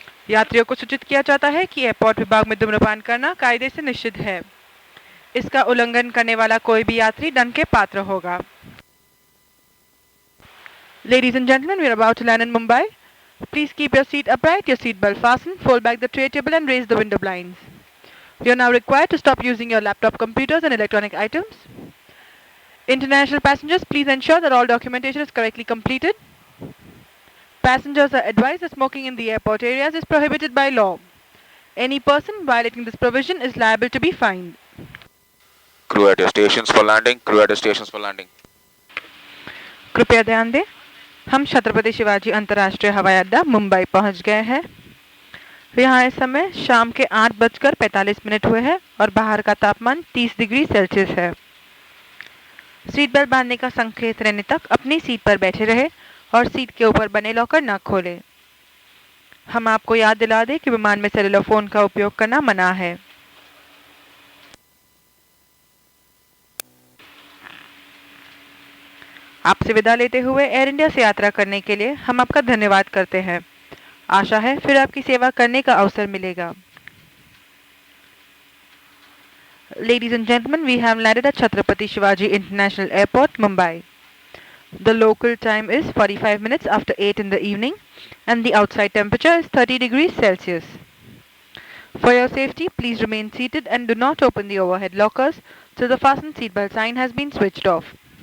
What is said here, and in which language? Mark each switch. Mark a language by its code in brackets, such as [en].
[hi] यात्रियों को सूचित किया जाता है कि एयरपोर्ट विभाग में धूम्रपान करना कायदे से निषिद्ध है। इसका उल्लंघन करने वाला कोई भी यात्री दंड के पात्र होगा। [en] Ladies and gentlemen, we are about to land in Mumbai. Please keep your seat upright, your seat belt fastened, fold back the tray table and raise the window blinds. You are now required to stop using your laptop, computers and electronic items. International passengers, please ensure that all documentation is correctly completed. Passengers are advised that smoking in the airport areas is prohibited by law. Any person violating this provision is liable to be fined. Crew at your stations for landing. Crew at your stations for landing. [hi] कृपया ध्यान दें, हम छत्रपति शिवाजी अंतर्राष्ट्रीय हवाई अड्डा मुंबई पहुंच गए हैं। यहाँ इस समय शाम के 8:45 हुए हैं और बाहर का तापमान 30 डिग्री सेल्सियस है। सीट बेल्ट बांधने का संकेत रहने तक अपनी सीट पर बैठे रहे और सीट के ऊपर बने लॉकर न खोलें। हम आपको याद दिला दें कि विमान में सेलुलर फोन का उपयोग करना मना है। आपसे विदा लेते हुए एयर इंडिया से यात्रा करने के लिए हम आपका धन्यवाद करते हैं। आशा है फिर आपकी सेवा करने का अवसर मिलेगा। [en] Ladies and gentlemen, we have landed at Chhatrapati Shivaji International Airport, Mumbai. The local time is 45 minutes after 8 in the evening and the outside temperature is 30 degrees Celsius. For your safety, please remain seated and do not open the overhead lockers till the fasten seatbelt sign has been switched off.